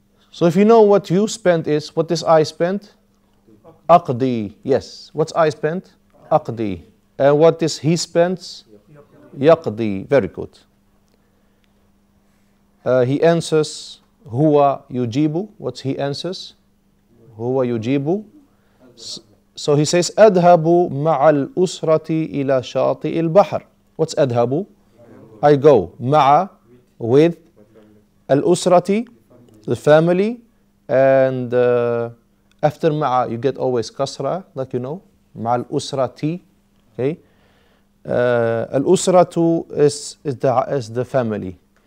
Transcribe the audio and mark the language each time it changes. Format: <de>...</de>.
<en>So if you know what you spend is, what is I spent?</en> <ar>أقضي.</ar> <en>Yes. What's I spent? أقضي. And what is he spends? يقضي. Very good. He answers</en> <ar>هو يجيب.</ar> <en>What's he answers?</en> <ar>هو يجيب.</ar> <en>So he says</en> <ar>أذهب مع الأسرة إلى شاطئ البحر.</ar> <en>What's أذهب? I go. مع, with. الأسرة, the family. And after مع you get always كسرة, like you know.</en> <ar>مع الأسرة.</ar> <en>Okay. Al-usratu is the family.</en>